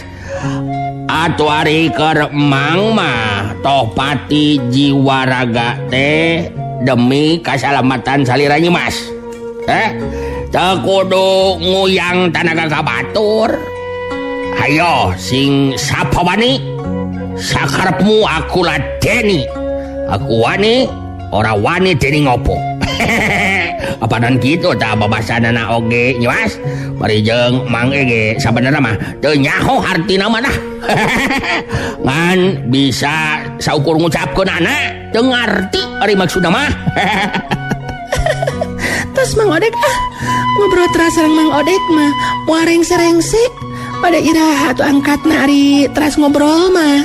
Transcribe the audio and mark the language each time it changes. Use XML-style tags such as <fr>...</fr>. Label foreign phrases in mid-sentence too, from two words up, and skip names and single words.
<su>Atuh ari keur emang mah toh pati jiwa raga teh demi kasalamatan salira Mas. Teu kudu nguyang tanaga ka batur.</su> <jv>Hayo sing sapa wani sakarepmu aku ladeni. Aku wani ora wani dening ngopo.</jv> <su>Apadan kitu tah babasanana oge nya Mas. Bari jeung Mang Ege sabenerna mah teu nyaho artina mah dah. Ngan bisa saukur ngucapkeunana teu ngarti ari maksudna mah. Terus Mang Odek ngobrol teras sareng Mang Odek mah muareng serengsi pada iraha atuh angkatna ari teras ngobrol mah.</su>